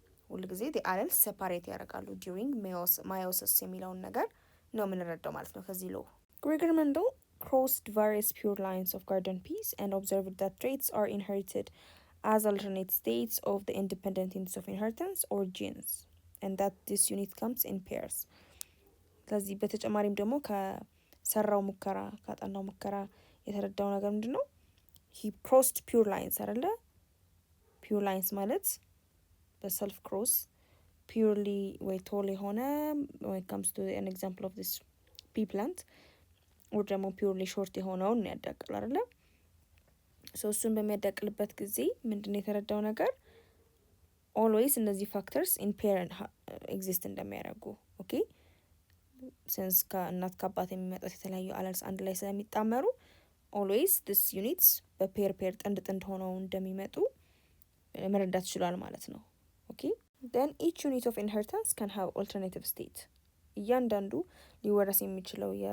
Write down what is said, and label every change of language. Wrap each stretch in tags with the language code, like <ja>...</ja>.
<am>ሁሉ ጊዜ</am> <en>the alleles separate</en> <am>ያደርጋሉ</am> <en>during meiosis</en> <am>የሚለውን ነገር ነው የምንረዳው ማለት ነው ከዚህ</am> <en>law። Gregor Mendel crossed various pure lines of garden peas and observed that traits are inherited as alternate states of the independent units of inheritance or genes and that this unit comes in pairs.</en> <am>ስለዚህ በተጨማሪም ደግሞ ከሰራው ሙከራ ካጠናው ሙከራ የተረዳው ነገር ምንድነው?</am> <en>he crossed pure lines</en> <am>አይደለ?</am> <en>pure lines</en> <am>ማለት በሰልፍ ክሮስ</am> <en>purely</en> <am>ወይ ቶል የሆነ</am> <en>when it comes to an example of this pea plant or ደግሞ purely short</en> <am>የሆነውን ያዳቅል አይደለ? so እሱን በሚያዳቅልበት ጊዜ ምንድነው የተረዳው ነገር?</am> <en>always</en> <am>እነዚህ</am> <en>factors in pair exist</en> <am>እንደሚያደርጉ።</am> <en>ኦኬ</en> <am>ሲንስ ከእናት ከአባት የሚመጣት የተለያዩ አለልስ አንድ ላይ ስለሚጣመሩ</am> <en>ኦልዌይስ ዲስ ዩኒትስ</en> <am>በፔር ጥንድ ጥንድ ሆነው እንደሚመጡ መረዳት ይችላል ማለት ነው። ኦኬ</am> <en>then each unit of inheritance can have alternative state</en> <am>እያንዳንዱ ሊወረስ የሚችለው</am>